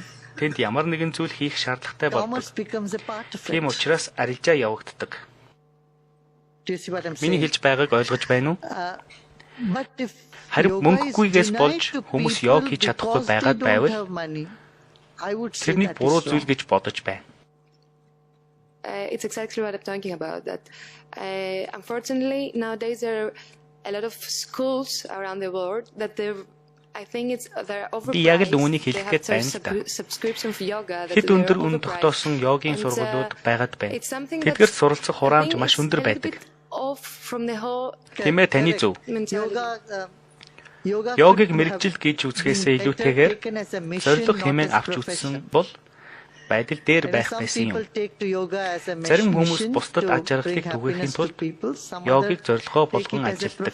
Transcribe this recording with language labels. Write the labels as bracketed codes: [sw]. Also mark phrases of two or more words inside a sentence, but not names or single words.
[mn] Тэнд ямар нэгэн зүйл хийх шаардлагатай болдог. Тийм учраас арилжаа явагддаг. Миний хэлж байгааг ойлгож байна уу? Харин мөнгөгүйгээс болж хүмүүс йог хийж чадахгүй байгаад байвал тэрнийг буруу зүйл гэж бодож байна. [en] It's exactly what I'm talking about. That unfortunately nowadays there are a lot of schools around the world that I think they're overpriced. [mn] Би яг л үүнийг хэлэх гээд байна л да. [en] Subscription for yoga that [mn] Хэд [en] they're [mn] өндөр үн [en] overpriced. [mn] тогтоосон йогийн сургуулиуд байгаад байна. [en] It's something [mn] Тэдгээр [en] that's- [mn] суралцах [en] I [mn] хураамж [en] think [mn] маш [en] it's [mn] өндөр [en] a little [mn] байдаг. [en] bit off from the whole [mn] Тийм ээ, таны зөв. [en] mentality. [mn] Йогыг мэрэгжил гэж үзэхээсээ илүүтэйгээр зорилго хэмээн авч үзсэн бол байдал дээр байх байсан юм. Зарим хүмүүс бусдад аж аргалыг түгээхийн тулд йогыг зорилгоо болгон ажилладаг.